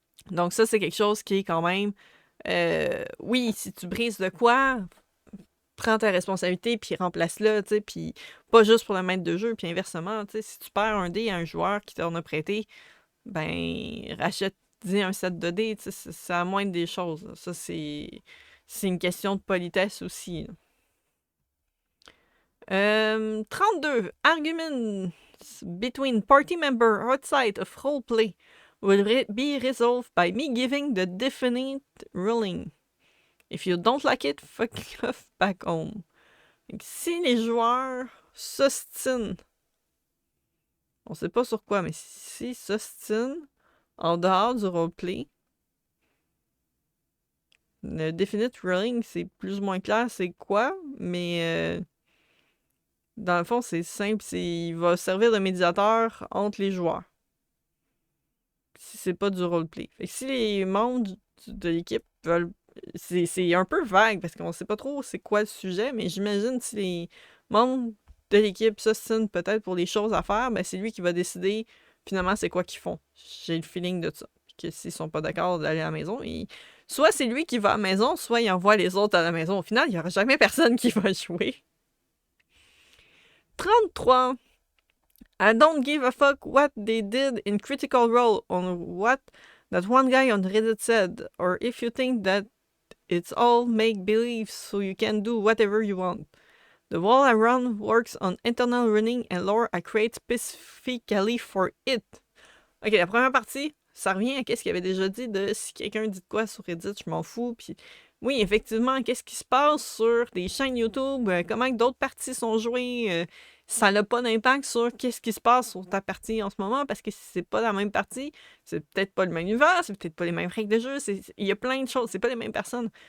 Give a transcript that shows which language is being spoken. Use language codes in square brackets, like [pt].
[fr] Donc ça, c'est quelque chose qui est quand même... oui, si tu brises de quoi, prends ta responsabilité puis remplace-le, tu sais, puis pas juste pour le maître de jeu, puis inversement, tu sais, si tu perds un dé à un joueur qui t'en a prêté, ben, rachète-y un set de dés, tu sais, c'est la moindre des choses. Ça, c'est une question de politesse aussi. 32. [en] Arguments between party members outside of roleplay will be resolved by me giving the definite ruling. If you don't like it, fuck off back home. [fr] Donc, si les joueurs s'ostinent, on sait pas sur quoi, mais s'ils s'ostinent en dehors du roleplay, le definite ruling, c'est plus ou moins clair c'est quoi, mais Dans le fond, c'est simple, il va servir de médiateur entre les joueurs. Si c'est pas du roleplay. Fait que si les membres de l'équipe veulent... C'est un peu vague, parce qu'on sait pas trop c'est quoi le sujet, mais j'imagine si les membres de l'équipe s'ostinent peut-être pour les choses à faire, ben c'est lui qui va décider finalement c'est quoi qu'ils font. J'ai le feeling de ça. Puis que s'ils sont pas d'accord d'aller à la maison, soit c'est lui qui va à la maison, soit il envoie les autres à la maison. Au final, il y aura jamais personne qui va jouer. 33. [en] I don't give a fuck what they did in Critical Role on what that one guy on Reddit said, or if you think that it's all make-believe so you can do whatever you want. The wall I run works on internal running and lore I create specifically for it. [fr] Ok, la première partie, ça revient à ce qu'il avait déjà dit de si quelqu'un dit de quoi sur Reddit, je m'en fous. Puis oui, effectivement, qu'est-ce qui se passe sur des chaînes YouTube, comment d'autres parties sont jouées, ça n'a pas d'impact sur qu'est-ce qui se passe sur ta partie en ce moment, parce que si c'est pas la même partie, c'est peut-être pas le même univers, c'est peut-être pas les mêmes règles de jeu, il y a plein de choses, c'est pas les mêmes personnes.